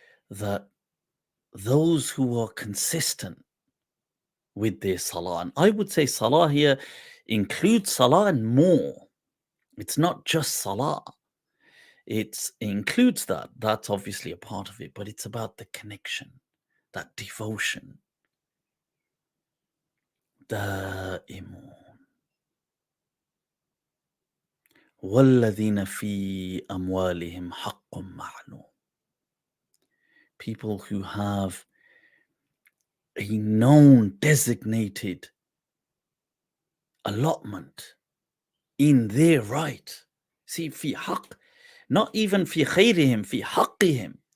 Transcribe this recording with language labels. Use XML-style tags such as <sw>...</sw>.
<en>That those who are consistent with their salah, and I would say salah here includes salah and more. It's not just salah. it includes that. That's obviously a part of it, but it's about the connection, that devotion.</en> <ar>دائمون والذين في أموالهم حق معلوم.</ar> <en>People who have a known designated allotment in their right. See,</en> <ar>في حق,</ar> <en>not even</en> <ar>في خيرهم, في حقهم.</ar>